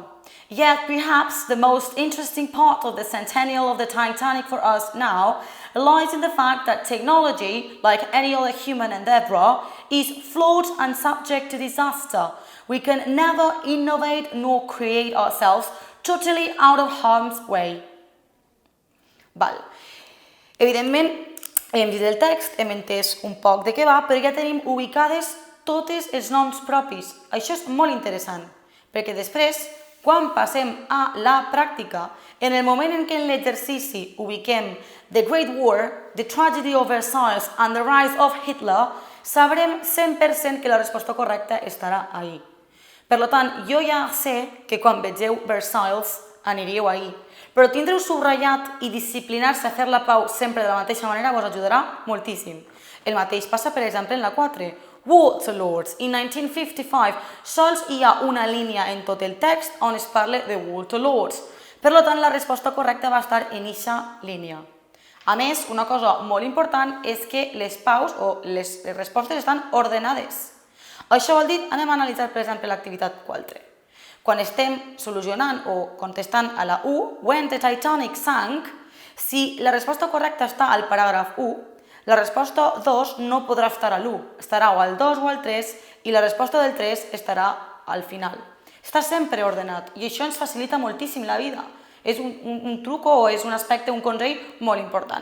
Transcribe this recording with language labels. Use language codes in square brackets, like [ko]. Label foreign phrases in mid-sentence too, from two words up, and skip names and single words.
[en] Yet perhaps the most interesting part of the centennial of the Titanic for us now lies in the fact that technology, like any other human endeavor, is flawed and subject to disaster. We can never innovate nor create ourselves totally out of harm's way. [ca] Val. Evidentment, hem dit el text, hem entès un poc de què va, però ja tenim ubicades totes els noms propis. Això és molt interessant, perquè després, quan passem a la pràctica, en el moment en què en l'exercici ubiquem [en] The Great War, The Tragedy of Versailles and the Rise of Hitler, [ca] sabrem 100% que la resposta correcta estarà ahí. Per tant, jo ja sé que quan vegeu Versailles aniríeu ahí, però tindre-ho subratllat i disciplinar-se a fer la pau sempre de la mateixa manera vos ajudarà moltíssim. El mateix passa, per exemple, en la 4. Waterlords. In 1955, sols hi ha una línia en tot el text on es parla de Waterlords. Per tant, la resposta correcta va estar en eixa línia. A més, una cosa molt important és que les paus o les respostes estan ordenades. Això vol dir, anem a analitzar, per exemple, l'activitat 4. Quan estem solucionant o contestant a la 1, [en] when the Titanic sank, [ca] si la resposta correcta està al paràgraf 1, la resposta 2 no podrà estar a l'1, estarà o al 2 o al 3 i la resposta del 3 estarà al final. Està sempre ordenat i això ens facilita moltíssim la vida. És un truc o és un aspecte, un consell molt important.